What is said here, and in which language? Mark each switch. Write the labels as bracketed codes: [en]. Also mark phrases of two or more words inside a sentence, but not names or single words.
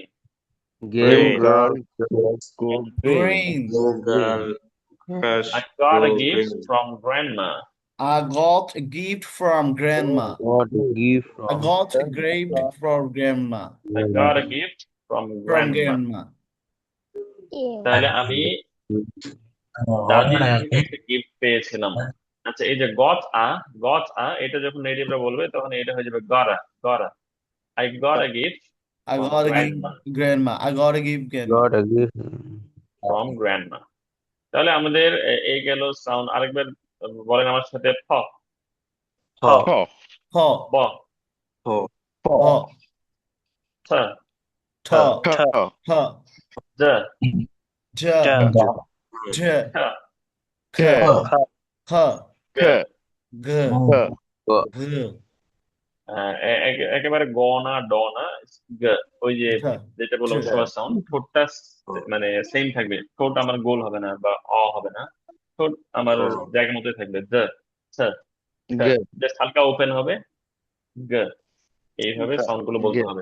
[en] Game girl. go Green. Go girl. Grass. I got a Go gift green. from grandma. I got a gift from grandma. What a gift I from got a gift from grandma. I got a gift from From grandma. grandma. [bn] তাহলে আমি দাদির থেকে একটা গিফট পেয়েছিলাম। আচ্ছা, এই যে [en] got a [bn] এটা যখন নেটিভরা বলবে তখন এটা হয়ে যাবে গরা, গরা। [en] I got a gift I from got a gift grandma. grandma. I got a gift grandma. got a gift. from grandma. [bn] তাহলে আমাদের এই গেল সাউন্ড। আরেকবার বলেন আমার সাথে। ফ, Ho. Ho. ব, Ho. Ho. থ, [en] T. H. [bn] জ, [en] J. J. [bn] খ, [en] K. K. [bn] গ। [en] G. G. [bn] একেবারে গ না, ড না, গ। ওই যে যেটা বললাম জ। সবার সাউন্ড, ঠোঁটটা মানে সেম থাকবে, ঠোঁট আমার গোল হবে না বা অ হবে না, ঠোঁট আমার জায়গার মধ্যে থাকবে। জ, ছ, জাস্ট হালকা ওপেন হবে। গ, এইভাবে সাউন্ড গুলো বলতে হবে।